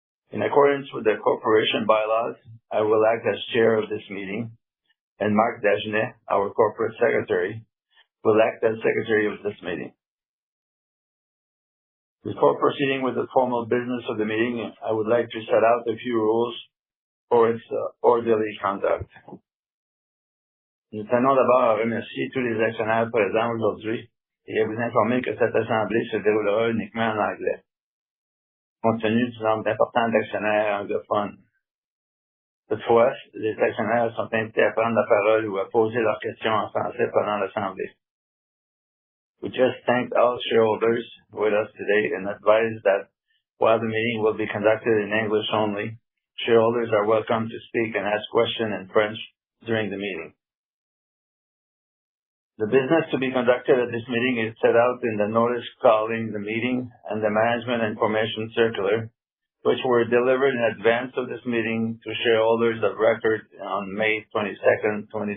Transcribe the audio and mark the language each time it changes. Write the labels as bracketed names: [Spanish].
[English] In accordance with the Corporation bylaws, I will act as Chair of this meeting, and Marc Dagenet, our Corporate Secretary, will act as Secretary of this meeting. Before proceeding with the formal business of the meeting, I would like to set out a few rules for its orderly conduct. [French] Nous tenons d'abord à remercier tous les actionnaires présents aujourd'hui et à vous informer que cette assemblée se déroulera uniquement en anglais, compte tenu du nombre important d'actionnaires anglophones. Toutefois, les actionnaires sont invités à prendre la parole ou à poser leurs questions en français pendant l'assemblée. [English] We just thank all shareholders with us today and advise that while the meeting will be conducted in English only, shareholders are welcome to speak and ask questions in French during the meeting. The business to be conducted at this meeting is set out in the notice calling the meeting and the Management Information Circular, which were delivered in advance of this meeting to shareholders of record on May 22nd, 2026.